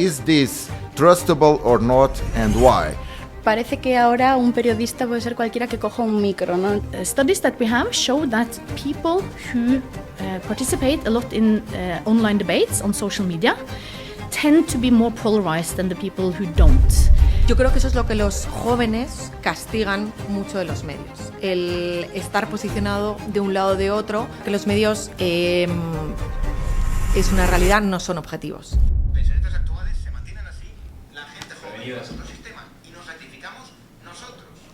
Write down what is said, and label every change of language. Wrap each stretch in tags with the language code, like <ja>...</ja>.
<en>Is this trustable or not, and why?</en> <es>Parece que ahora un periodista puede ser cualquiera que coja un micro, ¿no?</es> <en>Studies that we have show that people who participate a lot in online debates on social media tend to be more polarized than the people who don't.</en> <es>Yo creo que eso es lo que los jóvenes castigan mucho de los medios. El estar posicionado de un lado o de otro, que los medios es una realidad, no son objetivos. Pensionistas actuales se mantienen así, la gente joven es otro sistema y nos rectificamos nosotros.</es>